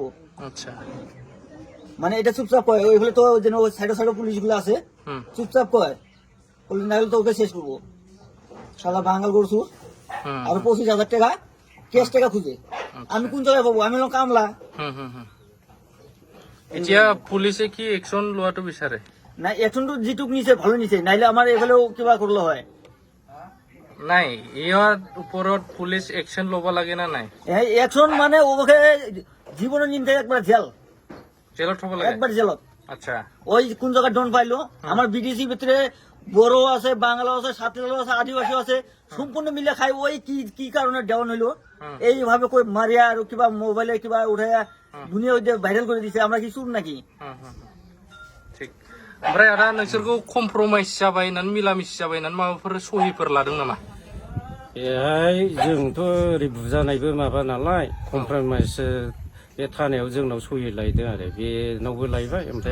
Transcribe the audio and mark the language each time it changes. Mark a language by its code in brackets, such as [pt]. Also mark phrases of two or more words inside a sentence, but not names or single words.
[bn] আচ্ছা মানে এটা চুপচাপ কয়, ওই বলে তো যেন ওই সাইডে পুলিশ গুলো আছে হুম চুপচাপ কয়, বলে না হলে তো ওকে শেষ করবো। শালা বাঙাল করছু হুম আর 25,000 টাকা ক্যাশ টাকা খুঁজে, আমি কোন জায়গায় পাবো? আমি হলাম কামলা। [as] হুম হুম হুম এতিয়া পুলিশে কি একশন লোৱাটো বিচাৰে? [bn] না এখন তো যেটুক নিছে ভালো নিছে, নাইলে আমার এফালেও কিবা করলে হয়। [as] নাই ইয়াৰ ওপৰত পুলিচ একশন ল'ব লাগে না নাই? [bn] এখন মানে ওকে জীবনের নিন্দে একবার জেল, [as] জেলত থব লাগে? [bn] একবার জেলত। আচ্ছা ওই কোন জায়গায় ডন পাইলো, আমার বিদেশি ভিতরে বড়ো আছে, বাংলা আছে, সাঁওতাল আছে, আদিবাসী আছে, সম্পূর্ণ মিলে খাই। ওই কি কি কারণে ডাউন হইলো এইভাবে কই মারিয়া আর কিবা মোবাইলে কিবা উঠাইয়া দুনিয়া ভাইরাল করে দিছে, আমরা কি চুর নাকি? [brx] थिग ओमफ्राय आदा नोंसोरखौ कमप्रमाइस जाबाय होननानै मिलामिस जाबाय होननानै माबाफोर सहिफोर लादों नामा? बेहाय जोंथ' ओरै बुजानायबो माबा नालाय कमप्रमाइस बे थानायाव जोंनाव सहि लायदों आरो बेनावबो लायबाय ओमफ्राय